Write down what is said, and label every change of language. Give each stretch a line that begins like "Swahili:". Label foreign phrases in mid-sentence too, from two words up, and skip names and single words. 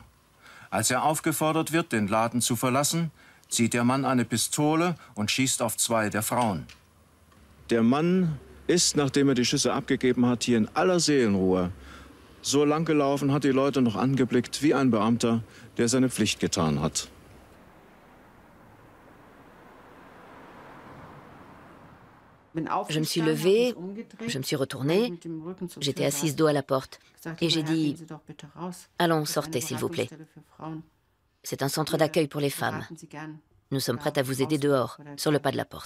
German: Als er aufgefordert wird, den Laden zu verlassen, zieht der Mann eine Pistole und schießt auf 2 der Frauen. Der Mann ist, nachdem er die Schüsse abgegeben hat, hier in aller Seelenruhe so lang gelaufen, hat die Leute noch angeblickt wie ein Beamter, der seine Pflicht getan hat.
French: Je me suis levée, je me suis retournée, j'étais assise dos à la porte et j'ai dit « Allons, sortez s'il vous plaît. C'est un centre d'accueil pour les femmes. Nous sommes prêtes à vous aider dehors, sur le pas de la porte.